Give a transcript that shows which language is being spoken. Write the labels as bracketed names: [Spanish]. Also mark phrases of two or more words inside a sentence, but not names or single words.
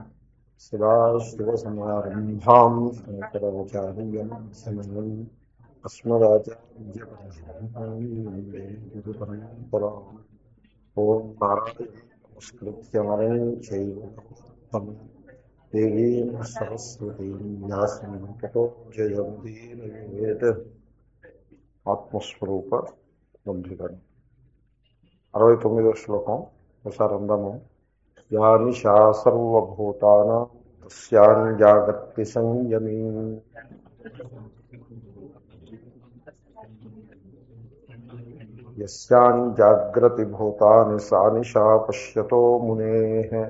[Sanskrit] सदाशिवसमारम्भां शङ्कराचार्यमध्यमम् अस्मदाचार्यपर्यन्तां वन्दे गुरुपरम्पराम्। ॐ नारायणं नमस्कृत्य नरं चैव नरोत्तमं देवीं सरस्वतीं व्यासं ततो जयमुदीरयेत्। [Telugu] ఆత్మస్వరూప బంధుగణం 69వ శ్లోకం ఒకసారి అందాము. [Sanskrit] యా నిశా సర్వభూతానాం తస్యాం జాగర్తి సంయమీ యస్యాం జాగ్రతి భూతాని సా నిశా పశ్యతో మునేః.